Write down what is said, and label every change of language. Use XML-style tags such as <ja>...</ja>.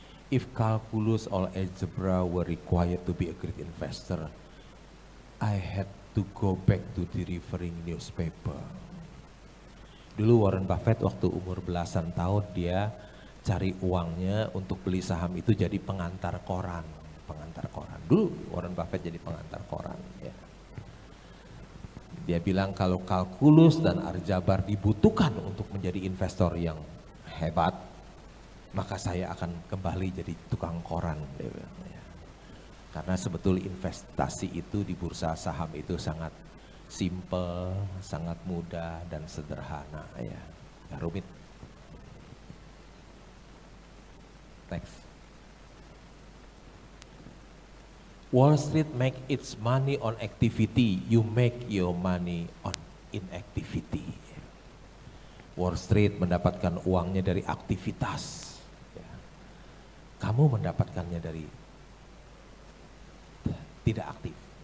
<en>If calculus or algebra were required to be a great investor, I had to go back to delivering newspaper.</en> <id>Dulu Warren Buffett waktu umur belasan tahun dia cari uangnya untuk beli saham itu jadi pengantar koran. Dulu Warren Buffett jadi pengantar koran. Ya. Dia bilang kalau kalkulus dan aljabar dibutuhkan untuk menjadi investor yang hebat, maka saya akan kembali jadi tukang koran. Dia bilang, ya. Karena sebetulnya investasi itu di bursa saham itu sangat simple, sangat mudah dan sederhana. Ya, gak rumit. Next.</id> <en>Wall Street make its money on activity, you make your money on inactivity.</en> <id>Wall Street mendapatkan uangnya dari aktivitas. Kamu mendapatkannya dari tidak aktif.</id>